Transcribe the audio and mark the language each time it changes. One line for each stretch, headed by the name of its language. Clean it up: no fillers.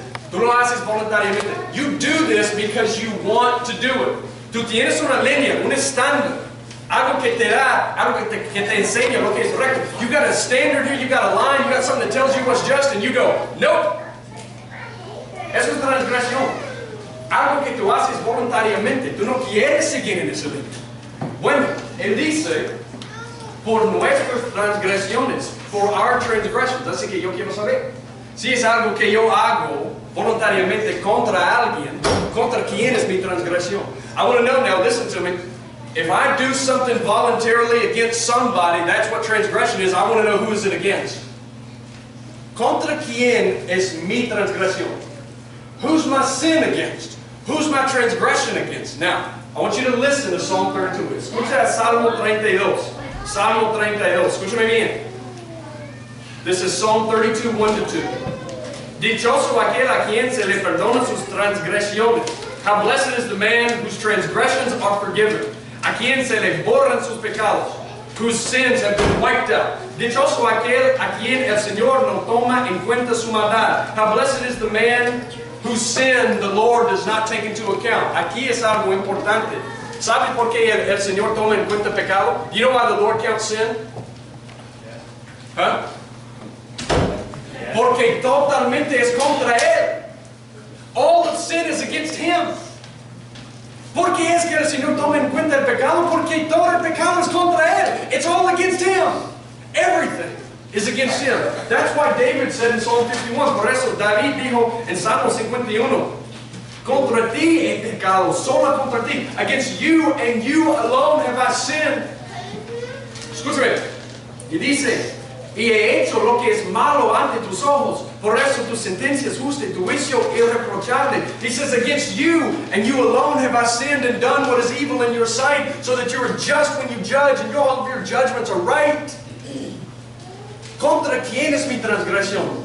Spanish: Tú lo haces voluntariamente.
English: You do this because you want to do it.
Spanish: Tú tienes una línea, un estándar. Algo que te da, algo que te enseña lo que es recto.
English: You got a standard here, you got a line, you got something that tells you what's just, and you go, nope.
Spanish: Eso es transgresión. Algo que tú haces voluntariamente. Tú no quieres seguir en ese línea. Bueno, él dice, por nuestras transgresiones,
English: for our transgressions.
Spanish: Así que yo quiero saber. Si es algo que yo hago voluntariamente contra alguien, contra quién es mi transgresión.
English: I want to know now, listen to me. If I do something voluntarily against somebody, that's what transgression is. I want to know who is it against.
Spanish: Contra quién es mi transgresión?
English: Who's my sin against? Who's my transgression against? Now, I want you to listen to Psalm 32.
Spanish: Escucha Salmo 32. Salmo 32. Escúchame bien.
English: This is Psalm 32, 1-2.
Spanish: Dichoso aquel a quien se le perdona sus transgresiones.
English: How blessed is the man whose transgressions are forgiven.
Spanish: A quien se le borran sus pecados,
English: whose sins have been wiped out.
Spanish: Dichoso aquel a quien el Señor no toma en cuenta su maldad.
English: How blessed is the man whose sin the Lord does not take into account.
Spanish: Aquí es algo importante. ¿Sabe por qué el Señor toma en cuenta pecado?
English: You know why the Lord counts sin? Huh?
Spanish: Porque totalmente es contra Él.
English: All of sin is against Him.
Spanish: ¿Por qué es que el Señor toma en cuenta el pecado? Porque todo el pecado es contra Él.
English: It's all against Him. Everything is against Him. That's why David said in Psalm 51,
Spanish: por eso David dijo en Salmo 51, contra ti he pecado, solo contra ti.
English: Against you and you alone have I sinned.
Spanish: Escúchame. Y dice, y he hecho lo que es malo ante tus ojos. Por eso tu sentencia es justa y tu juicio irreprochable.
English: He says, against you and you alone have I sinned and done what is evil in your sight, so that you are just when you judge and all of your judgments are right.
Spanish: ¿Contra quién es mi transgresión?